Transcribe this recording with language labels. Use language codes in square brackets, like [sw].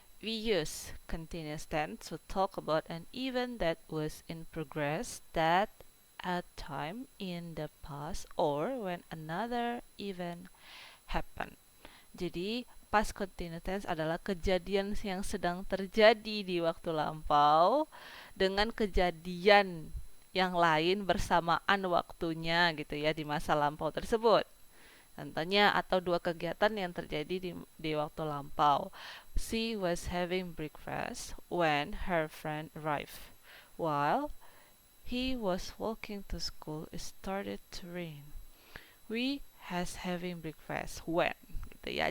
[en] We use continuous tense to talk about an event that was in progress that a time in the past or when another event happened. [id] Jadi past continuous tense adalah kejadian yang sedang terjadi di waktu lampau dengan kejadian yang lain bersamaan waktunya gitu ya di masa lampau tersebut. Contohnya atau dua kegiatan yang terjadi di waktu lampau. [en] She was having breakfast when her friend arrived. While he was walking to school, it started to rain. We has having breakfast when [id] gitu ya.